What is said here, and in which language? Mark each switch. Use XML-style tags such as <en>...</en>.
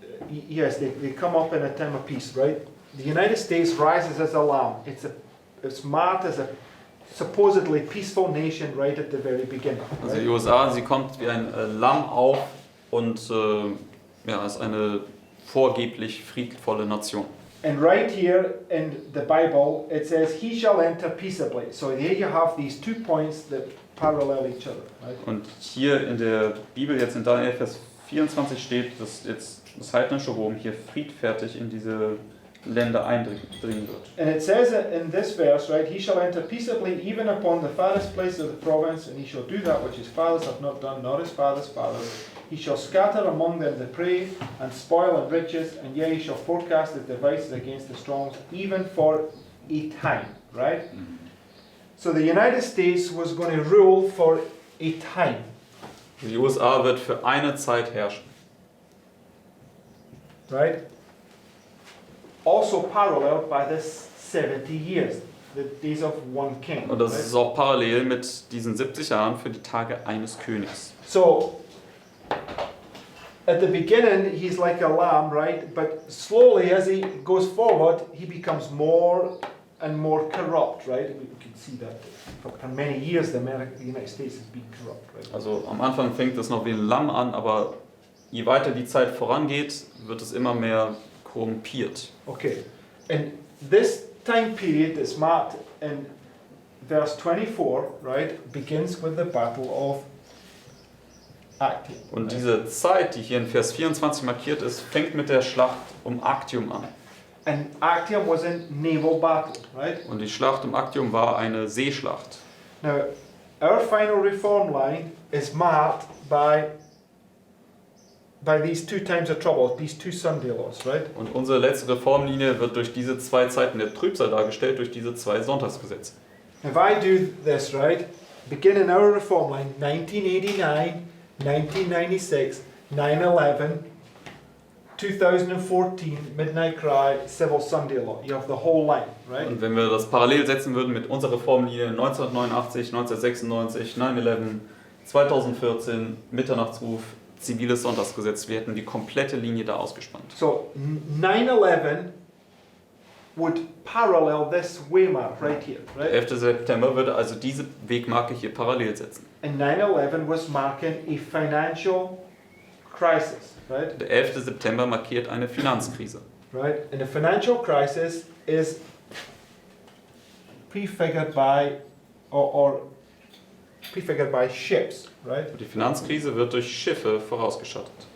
<en>Yes, they come up in a time of peace, right? The United States rises as a lamb. It's marked as a supposedly peaceful nation right at the very beginning. Right?</en> <de>Also die USA, sie kommt wie ein Lamm auf und ja, ist eine vorgeblich friedvolle Nation.</de> <en>And right here in the Bible, it says, "He shall enter peaceably." So here you have these 2 points that parallel each other. Right?</en> <de>Und hier in der Bibel, jetzt in Daniel Vers 24 steht, dass jetzt das heidnische Rom hier friedfertig in diese Länder eindringen wird.</de> <en>And it says in this verse, right, "He shall enter peaceably even upon the farthest place of the province, and he shall do that which his fathers have not done, nor his fathers' fathers. He shall scatter among them the prey, and spoil and riches, and yea, he shall forecast his devices against the strong, even for a time." Right? So the United States was going to rule for a time.</en> <de>Die USA wird für eine Zeit herrschen.</de> <en>Right? Also paralleled by this 70 years, the days of one king.</en> <de>Und das</de> <en>right?</en> <de>ist auch parallel mit diesen 70 Jahren für die Tage eines Königs.</de> <en>So, at the beginning, he's like a lamb, right? But slowly, as he goes forward, he becomes more and more corrupt, right? We can see that for many years, the United States has been corrupt, right?</en> <de>Also am Anfang fängt es noch wie ein Lamm an, aber je weiter die Zeit vorangeht, wird es immer mehr korrumpiert.</de> <en>Okay, and this time period that's marked in verse 24, right, begins with the Battle of Actium.</en> <de>Und diese Zeit, die hier in Vers 24 markiert ist, fängt mit der Schlacht um Actium an.</de> <en>And Actium was a naval battle, right?</en> <de>Und die Schlacht um Actium war eine Seeschlacht.</de> <en>Now, our final reform line is marked by these 2 times of trouble, these 2 Sunday laws, right?</en> <de>Und unsere letzte Reformlinie wird durch diese 2 Zeiten der Trübsal dargestellt, durch diese 2 Sonntagsgesetze.</de> <en>If I do this, right, beginning our reform line, 1989, 1996, 9/11, 2014, Midnight Cry, Civil Sunday Law. You have the whole line, right?</en> <de>Und wenn wir das parallel setzen würden mit unserer Reformlinie 1989, 1996, 9/11, 2014, Mitternachtsruf, ziviles Sonntagsgesetz, wir hätten die komplette Linie da ausgespannt.</de> <en>So 9/11 would parallel this waymark right here,</en> <de>Der</de> <en>right?</en> <de>11. September würde also diese Wegmarke hier parallel setzen.</de> <en>And 9/11 was marking a financial crisis, right?</en> <de>Der 11. September markiert eine Finanzkrise.</de> <en>Right? And the financial crisis is prefigured by or prefigured by ships, right?</en> <de>Die Finanzkrise wird durch Schiffe vorausgeschattet.</de>